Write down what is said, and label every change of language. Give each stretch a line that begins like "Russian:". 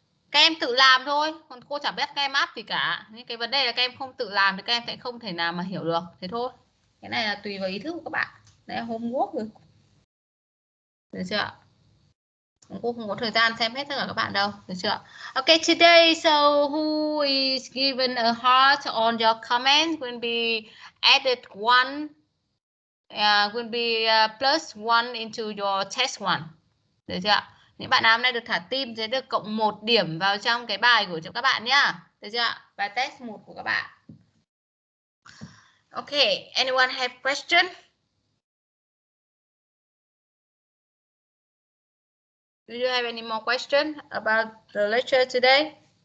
Vietnamese: Các em tự làm thôi, còn cô chẳng biết các em áp gì cả. Nhưng cái vấn đề là các em không tự làm thì các em sẽ không thể nào mà hiểu được. Thế thôi. Cái này là tùy vào ý thức của các bạn. Đây là homework rồi. Được chưa? Cô không có thời gian xem hết tất cả các bạn đâu. Được chưa?
English: Okay, today, so who is given a heart on your comment will be added one, will be plus one into your test one.
Vietnamese: Được chưa? Những bạn nào hôm nay được thả tim sẽ được cộng 1 điểm vào trong cái bài của các bạn nhá. Được chưa? Bài test 1 của các bạn.
English: Okay, anyone have question? Do you have any more questions about the lecture today?